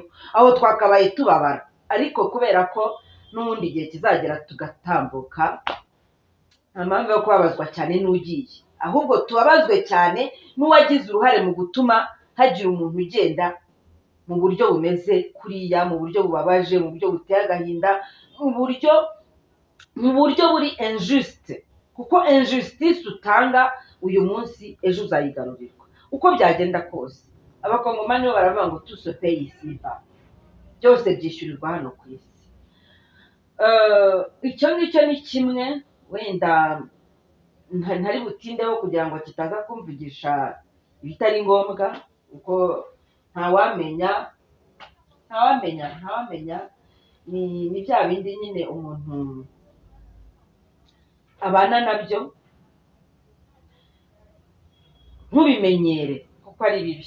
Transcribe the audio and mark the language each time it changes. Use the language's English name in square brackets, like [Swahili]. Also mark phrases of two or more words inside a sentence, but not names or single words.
[Kinyarwanda] Aho twakabaye tubabara, ariko kubera ko n'ubundi igihe kizagera tugatambuka, nta mpamvu yo kubabazwa cyane n'ugiye, ahubwo tubabazwe cyane n'uwagize uruhare mu gutuma hagira umuntu ugenda mu buryo bumeze kuriya, mu buryo bubabaje, mu buryo buteye agahinda, mu buryo buri injuste. Kuko injustice utanga uyu munsi, ejo uzayigarurirwa uko byagenda kose. Abakongomani bo baravuga ngo [French] tout se paye ici-bas, [Kinyarwanda] byose byishyurirwa hano ku isi. Icyo ngicyo ni kimwe, wenda ntari butindeho kugira ngo kitaza kumvugisha ibitari ngombwa, kuko ntawamenya. Ni bya bindi nyine umuntu abana nabyo ntubimenyere kuko ari bibi.